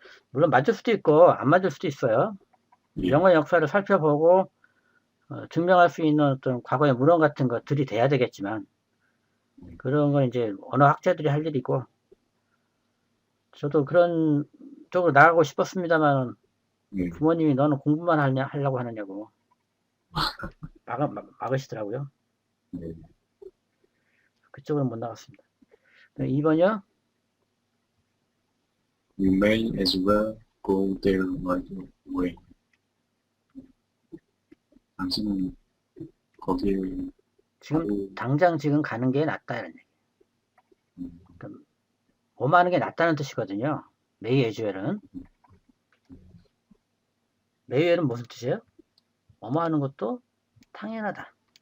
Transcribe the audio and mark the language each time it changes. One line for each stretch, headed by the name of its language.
Korean: 물론 맞을 수도 있고 안 맞을 수도 있어요. 영어 역사를 살펴보고 증명할 수 있는 어떤 과거의 물언 같은 것들이 돼야 되겠지만 그런 건 이제 언어 학자들이 할 일이고 저도 그런 쪽으로 나가고 싶었습니다만 부모님이 너는 공부만 하려고 하느냐고 막으시더라고요. 그쪽으로 못 나갔습니다. 2번이요.
English: You may as well go there right away.
Korean: 당신은 거기에 지금 당장 지금 가는 게 낫다 이런 얘기. 그러니까 뭐만 하는 게 낫다는 뜻이거든요.
English: may as well은.
Korean: may as는 무슨 뜻이에요? 뭐뭐 하는 것도 당연하다.